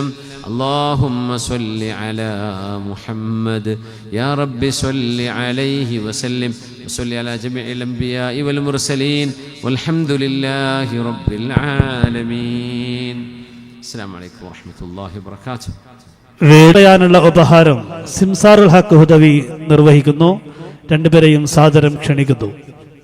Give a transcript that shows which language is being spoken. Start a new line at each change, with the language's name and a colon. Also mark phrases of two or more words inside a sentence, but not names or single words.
Arabic: اللهم صل على محمد يا رب صل عليه وسلم. وصل على جميع الأنبياء والمرسلين والحمد لله رب العالمين. السلام عليكم ورحمة الله وبركاته.
Malayalam: വേടയാനുള്ള ഉപഹാരം സിംസാറുൽ ഹക്ക് ഹുദവി നിർവഹിക്കുന്നു. രണ്ടുപേരെയും സാദരം ക്ഷണിക്കുന്നു.